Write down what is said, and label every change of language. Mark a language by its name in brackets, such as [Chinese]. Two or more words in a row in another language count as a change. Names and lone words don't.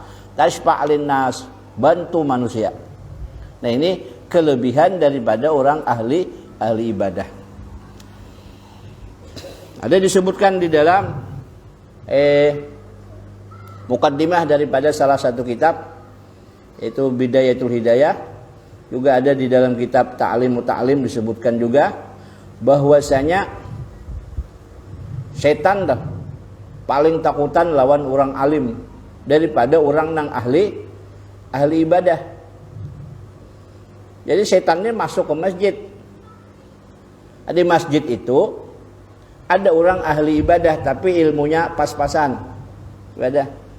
[Arabic] Tashfa' alinnas, [Indonesian] bantu manusia. Nah, ini kelebihan daripada orang ahli ibadah. Ada disebutkan di dalam mukaddimah daripada salah satu kitab, yaitu Bidayatul Hidayah. Juga ada di dalam kitab Ta'lim Muta'lim disebutkan juga bahwasanya setan [Banjar] dah paling takutan lawan [Indonesian] orang alim daripada orang nang ahli ibadah. Jadi setannya masuk ke masjid. Di masjid itu ada orang ahli ibadah tapi ilmunya pas-pasan ibadah.